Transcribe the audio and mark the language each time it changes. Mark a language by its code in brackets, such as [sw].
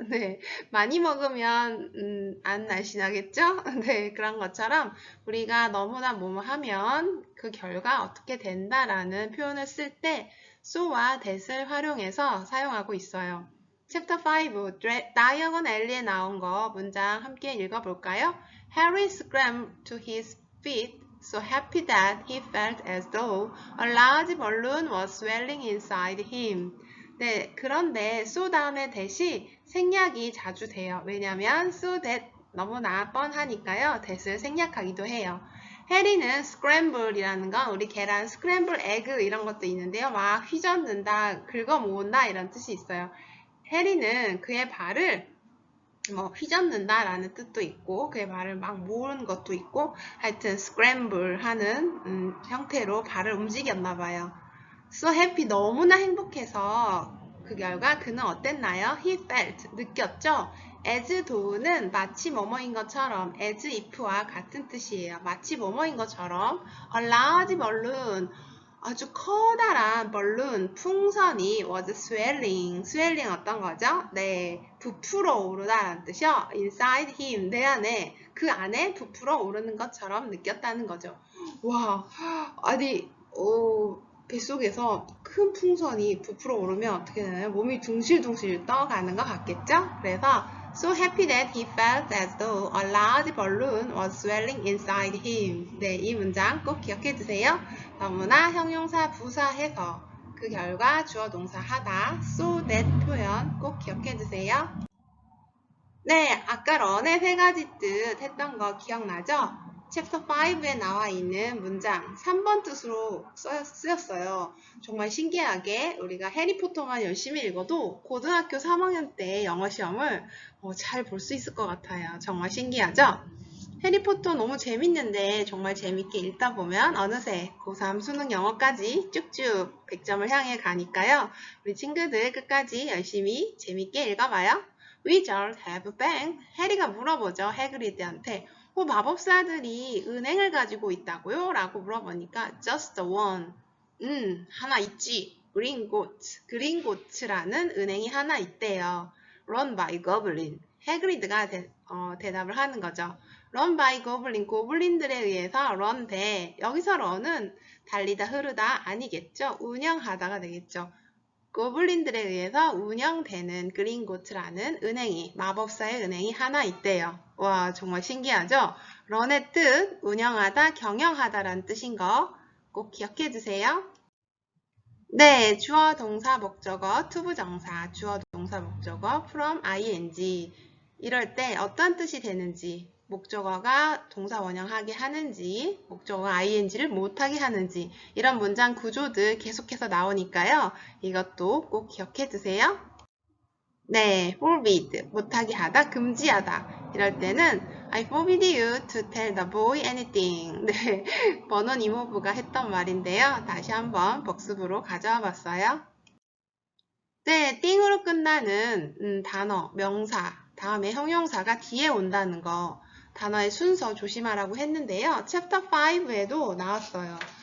[ko] 네, 많이 먹으면 안 날씬하겠죠? 네, 그런 것처럼 우리가 너무나 뭐뭐 하면 그 결과 어떻게 된다라는 표현을 쓸 때 so와 that을 활용해서 사용하고 있어요. 챕터 5, 다이건 앨리에 나온 거 문장 함께 읽어볼까요? [en] Harry scrambled to his feet, so happy that he felt as though a large balloon was swelling inside him. [ko] 네, 그런데 so 다음에 that이 생략이 자주 돼요. 왜냐면 so that 너무나 뻔하니까요. that을 생략하기도 해요. 해리는 scramble이라는 건 우리 계란 scramble egg 이런 것도 있는데요. 막 휘젓는다, 긁어 모은다 이런 뜻이 있어요. 해리는 그의 발을 휘젓는다 라는 뜻도 있고 그의 발을 막 모으는 것도 있고 하여튼 scramble 하는 형태로 발을 움직였나 봐요. [en] So happy [ko] 너무나 행복해서 그 결과 그는 어땠나요? [en] He felt [ko] 느꼈죠? as though는 마치 뭐뭐인 것처럼 as if와 같은 뜻이에요. 마치 뭐뭐인 것처럼 [en] a large balloon [ko] 아주 커다란 balloon, 풍선이 [en] was swelling. [ko] swelling 어떤 거죠? 네, 부풀어 오르다라는 뜻이요. [en] inside him, [ko] 내 안에, 그 안에 부풀어 오르는 것처럼 느꼈다는 거죠. 와, 아니, 뱃속에서 큰 풍선이 부풀어 오르면 어떻게 되나요? 몸이 둥실둥실 떠가는 것 같겠죠? 그래서 [en] so happy that he felt as though a large balloon was swelling inside him. [ko] 네, 이 문장 꼭 기억해 주세요. 너무나 형용사 부사해서 그 결과 주어 동사 하다 so that 표현 꼭 기억해 주세요. 네, 아까 런의 세 가지 뜻 했던 거 기억나죠? 챕터 5에 나와 있는 문장 3번 뜻으로 쓰였어요. 정말 신기하게 우리가 해리포터만 열심히 읽어도 고등학교 3학년 때 영어 시험을 잘 볼 수 있을 것 같아요. 정말 신기하죠? 해리포터 너무 재밌는데 정말 재밌게 읽다 보면 어느새 고3 수능 영어까지 쭉쭉 100점을 향해 가니까요. 우리 친구들 끝까지 열심히 재밌게 읽어봐요. [en] Wizards have a bank. [ko] 해리가 물어보죠. 해그리드한테. 마법사들이 은행을 가지고 있다고요? 라고 물어보니까 [en] just the one. [ko] 하나 있지. 그린고츠라는 은행이 하나 있대요. [en] Run by goblin. [ko] 해그리드가 대답을 하는 거죠. [en] Run by goblin. [ko] 고블린들에 의해서 run 돼. 여기서 run은 달리다 흐르다 아니겠죠. 운영하다가 되겠죠. 고블린들에 의해서 운영되는 그린고츠라는 은행이, 마법사의 은행이 하나 있대요. 와, 정말 신기하죠? 런의 뜻, 운영하다, 경영하다라는 뜻인 거 꼭 기억해 주세요. 네, 주어, 동사, 목적어, 투부정사, 주어, 동사, 목적어, from, ing. 이럴 때 어떤 뜻이 되는지, 목적어가 동사 원형하게 하는지, 목적어가 ing를 못하게 하는지 이런 문장 구조들 계속해서 나오니까요. 이것도 꼭 기억해 두세요. 네, forbid, 못하게 하다, 금지하다. 이럴 때는 [en] I forbid you to tell the boy anything. [ko] 네, 버논 이모부가 했던 말인데요. 다시 한번 복습으로 가져와 봤어요. 네, 띵으로 끝나는 단어, 명사, 다음에 형용사가 뒤에 온다는 거. 단어의 순서 조심하라고 했는데요. 챕터 5에도 나왔어요.